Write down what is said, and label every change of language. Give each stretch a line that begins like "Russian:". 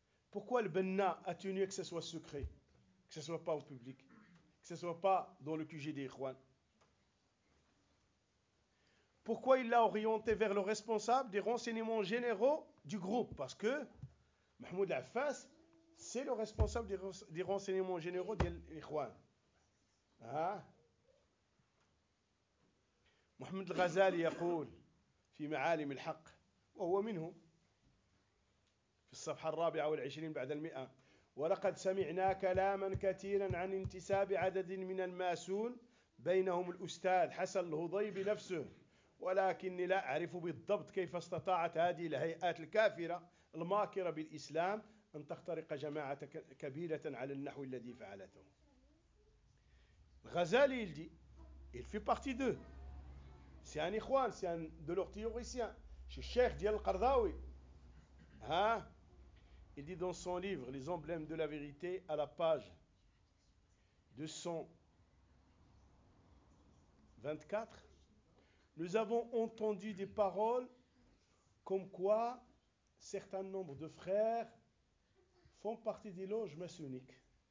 French: Pourquoi le Benna a tenu que ce soit secret, que ce ne soit pas au public, que ce ne soit pas dans le QG des Ikhwan? Pourquoi il l'a orienté vers le responsable des renseignements généraux du groupe? Parce que Mahmoud Affas, c'est le responsable des renseignements généraux des Ikhwan. Hein?
Arabic: Mohamed Ghazali يقول في معالم الحق وهو منه في الصفحة الرابعة والعشرين بعد المئة ولقد سمعنا كلاما كثيرا عن انتساب عدد من الماسون بينهم الأستاذ حسن الهضيب نفسه ولكني لا أعرف بالضبط كيف استطاعت هذه الهيئات الكافرة الماكرة بالإسلام أن تخترق جماعة كبيرة على النحو الذي فعلته.
French: الغزالي يلدي il fait partie d'eux, c'est un ikhwan, c'est un de leurs théoriciens, c'est Cheikh Dial Qardawi. Hein? Il dit dans son livre Les emblèmes de la vérité à la page 224, nous avons entendu des paroles comme quoi certains nombres de frères font partie des loges maçonniques,